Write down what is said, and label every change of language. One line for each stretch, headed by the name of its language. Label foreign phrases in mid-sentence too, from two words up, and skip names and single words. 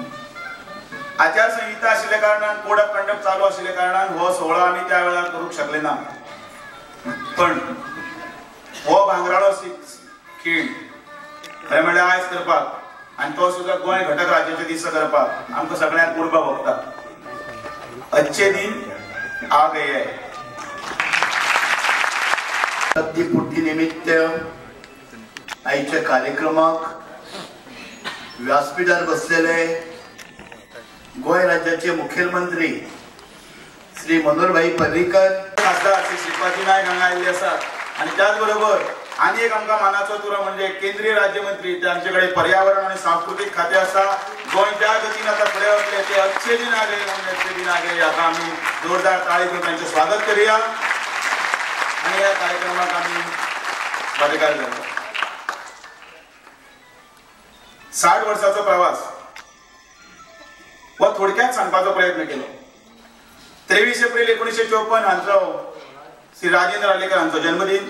Konkani: आचारसंहिता आशिल्ल्या कारणान
English: code of conduct
Konkani: चालू आशिल्ल्या कारणान हो सोहळा आमी त्या वेळार करूंक शकले ना, पण हो भांगराळो खीण खरें म्हणल्यार आयज करपाक आनी तो सुद्धा गोंय घटक राज्याचे दिसा करपाक आमकां सगळ्यांक उर्बा भोगता।
Hindi: अच्छे दिन आ गए है।
Konkani: शताब्दी निमित्त आयच्या कार्यक्रमाक व्यासपीठार बसलेले गोंय राज्याचे मुख्यमंत्री श्री मनोहरभाई पर्रीकर, खासदार श्री श्रीपादी नायक हांगा आयिल्ले आसात आणि त्याचबरोबर आणि एक आमकां मानाचो तुरा म्हणजे केंद्रीय राज्यमंत्री तांचेकडे पर्यावरण आणि सांस्कृतिक खाते आसा। गोंय ज्या गतीन आता फुडें वतले ते
Hindi: अच्छे दिन आ गए
Konkani: म्हणजे
Hindi: अच्छे दिन आ गए
Konkani: हाका आमी जोरदार ताळी घेऊन तांचें स्वागत करूया आणि ह्या कार्यक्रमाक आमी वांटेकार जावया। 60 वर्सांचो प्रवास हो थोडक्यात सांगपाचो प्रयत्न केलो। 23 एप्रिल 1954 हांचो श्री राजेंद्र आर्लेकर हांचो जन्मदिन।